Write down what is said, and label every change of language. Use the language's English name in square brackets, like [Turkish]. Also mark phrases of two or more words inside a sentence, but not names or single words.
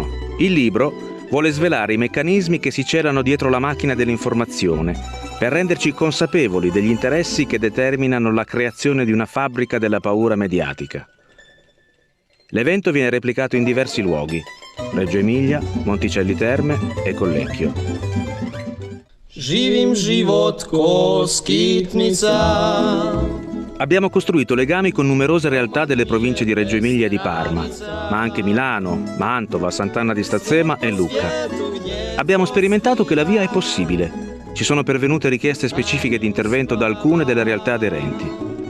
[Italian] Il libro vuole svelare i meccanismi che si celano dietro la macchina dell'informazione per renderci consapevoli degli interessi che determinano la creazione di una fabbrica della paura mediatica. L'evento viene replicato in diversi luoghi: Reggio Emilia, Monticelli Terme e Collecchio. [Serbian] Živim život ko skitnica. [Italian] Abbiamo costruito legami con numerose realtà delle province di Reggio Emilia e di Parma, ma anche Milano, Mantova, Sant'Anna di Stazzema e Lucca. Abbiamo sperimentato che la via è possibile. Ci sono pervenute richieste specifiche di intervento da alcune delle realtà aderenti.